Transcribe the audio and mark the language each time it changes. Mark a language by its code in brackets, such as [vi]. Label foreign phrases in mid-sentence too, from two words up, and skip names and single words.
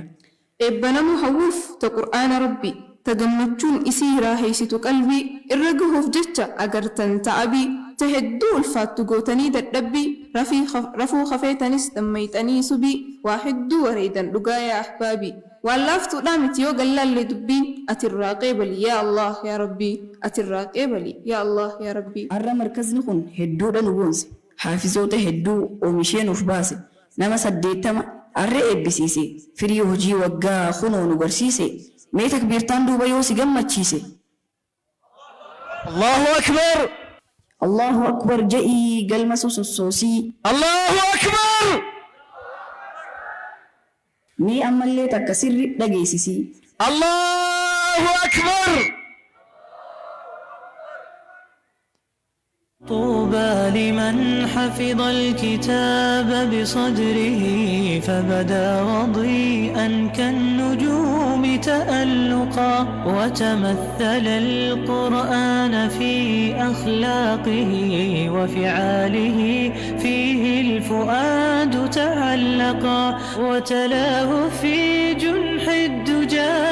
[om] eebbanamu hawwuuf ta qur'aana rabbi ta gammachuun isii raaheessitu qalbii irra gahuuf jecha agartan ta'abii ta hedduu ulfaattu gootanii dadhabbii rafuu kafeetanis dammayxanii subii waa hedduu wareedan dhugaa [ar] يا أحبابي [om] waan laaftuudhaa miti yoo gallaallee dubbiin atirraa qeebali [ar] يا الله [om] yaa rabbii atirraa qeebali [ar] يا الله [om] yaa rabbii har'a markazni kun hedduudha nu boonse haafizoota hedduu oomishee nuuf baase nama 80 har'a eebbisiise firii hojii waggaa kunoo nu barsiise mee takbiirtaan duuba yoo si gammachiise [ar] الله أكبر الله أكبر [om] ja'ii galma sosoosii [ar] الله أكبر [om] mee ammallee takka sirri dhageessisii [ar] الله أكبر طوبى لمن حفظ الكتاب بصدره فبدا وضيئا كالنجوم تألقا وتمثل القرآن في أخلاقه وفعاله فيه الفؤاد تعلقا وتلاه في جنح الدجى